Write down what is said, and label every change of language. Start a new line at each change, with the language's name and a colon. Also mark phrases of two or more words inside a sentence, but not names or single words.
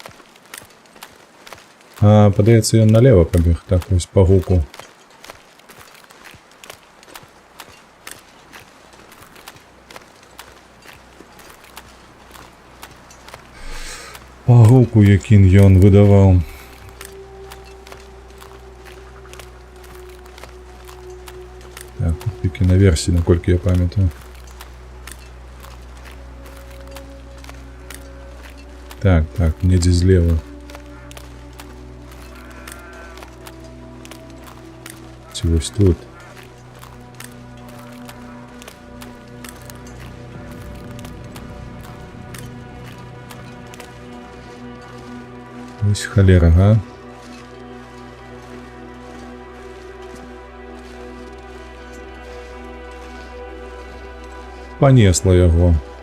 Belarusian: А, падаецца, ён налево пабег, так вось па гуку. Па гуку, якін ён выдаваў.
Ukrainian: Так, тільки на версії, наколькі я пам'ятаю. Так,
Belarusian: недзе злева. Ці вось тут.
Ukrainian: Ось халера, га? Понесло яго.